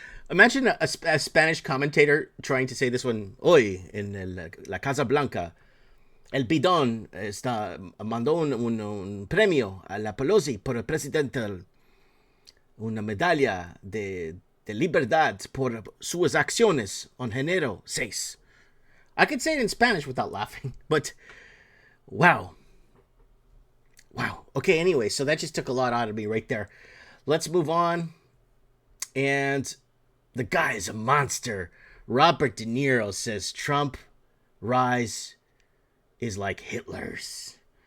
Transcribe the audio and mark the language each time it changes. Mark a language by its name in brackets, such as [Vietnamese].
[English] Imagine a Spanish commentator trying to say this one. [Spanish] Hoy, en la Casa Blanca, el bidón mandó un premio a la Pelosi por el presidente, una medalla de libertad por sus acciones en enero 6. [English] I could say it in Spanish without laughing, but wow. Okay, anyway, so that just took a lot out of me right there. Let's move on. And the guy is a monster. Robert De Niro says Trump rise is like Hitler's.